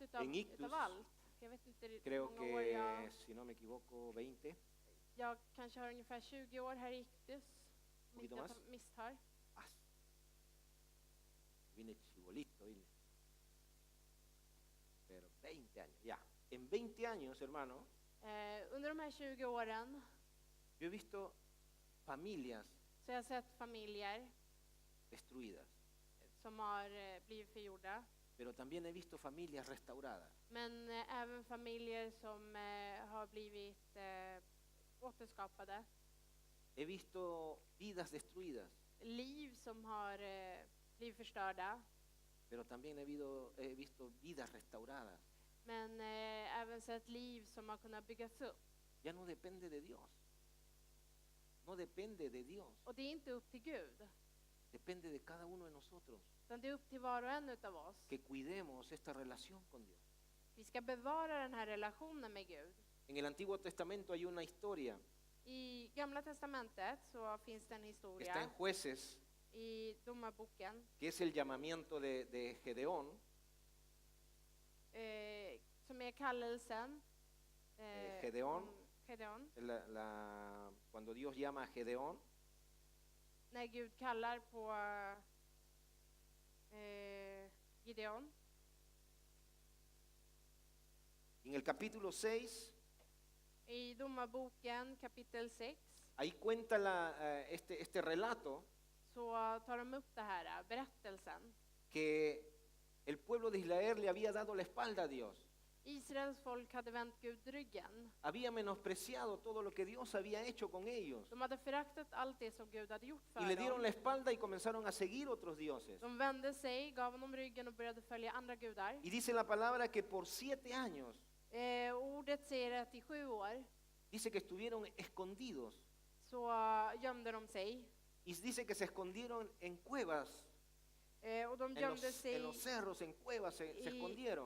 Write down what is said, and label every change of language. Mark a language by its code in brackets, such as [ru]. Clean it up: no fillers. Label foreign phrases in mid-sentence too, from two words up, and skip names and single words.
[es] En Ictus, [sv] utav allt. Jag vet inte hur [es] Creo [sv] många år [es] que, si no me equivoco, 20. [sv] jag kanske har ungefär 20 år här i Ictus. Om [es] Poquito [sv] inte jag [es] más. [sv] tar misstag. [es] Ah, vine chihuahua. arbolito. Pero 20 años, ya. En 20 años, hermano, [sv] Under de här 20 åren [es] yo he visto familias [sv] så har jag sett familjer [es] destruidas, [sv] som har blivit förgjorda. [es] pero también he visto familias restauradas. [sv] Men även familjer som har blivit återskapade. [es] He visto vidas destruidas, [sv] Liv som har blivit förstörda. [es] pero también he visto vidas restauradas. [sv] Men även sett liv som har kunnat byggas upp. [es] Ya no depende de Dios. No depende de Dios. [sv] Och det är inte upp till Gud. [es] Depende de cada uno de nosotros. [sv] Utan det är upp till var och en utav oss. [es] Que cuidemos esta relación con Dios. [sv] Vi ska bevara den här relationen med Gud. [es] En el Antiguo Testamento hay una historia. [sv] I Gamla testamentet så finns det en [es] Está en [sv] historia [es] Jueces, [sv] i Domarboken [es] que es el llamamiento de Gedeón. [sv] Som är kallelsen. [es] Gedeón. [sv] om Gedeon. [es] Cuando Dios llama a Gedeón, [sv] När Gud kallar på Gideon. [es] en el capítulo 6, [sv] I Domarboken kapitel 6 [es] ahí cuenta este relato [sv] så tar de upp det här, berättelsen. [es] que el pueblo de Israel le había dado la espalda a Dios. [sv] Israels folk hade vänt Gud ryggen. [es] Había menospreciado todo lo que Dios había hecho con ellos. [sv] De hade föraktat allt det som Gud hade gjort [es] Y [sv] för [es] le dieron [sv] dem. [es] la espalda y comenzaron a seguir otros dioses. [sv] De vände sig, gav honom ryggen och började följa andra gudar. [es] Y dice la palabra que por 7 años, [sv] Ordet säger att i 7 år [es] dice que estuvieron escondidos. [sv] så gömde de sig. [es] Y dice que se escondieron en cuevas, [sv] Och de gömde sig [es] en los cerros, en cuevas se escondieron.